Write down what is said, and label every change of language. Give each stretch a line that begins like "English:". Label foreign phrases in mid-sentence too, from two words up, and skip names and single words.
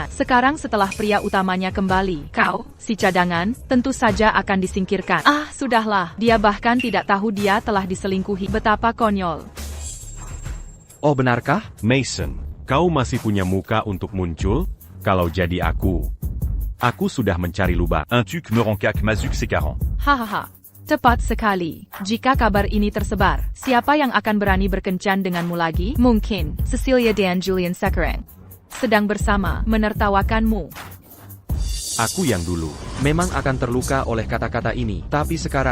Indonesian: Sekarang setelah pria utamanya kembali, kau, si cadangan, tentu saja akan disingkirkan. Sudahlah, dia bahkan tidak tahu dia telah diselingkuhi. Betapa konyol. Oh benarkah? Mason, kau masih punya muka untuk muncul? Kalau jadi aku sudah mencari lubang. Un tuc me rencak mazuk sekarang. Hahaha. Tepat sekali. Jika kabar ini tersebar, siapa yang akan berani berkencan denganmu lagi? Mungkin, Cecilia dan Julian sekarang sedang bersama, menertawakanmu. Aku yang dulu Memang akan terluka oleh kata-kata ini, tapi sekarang,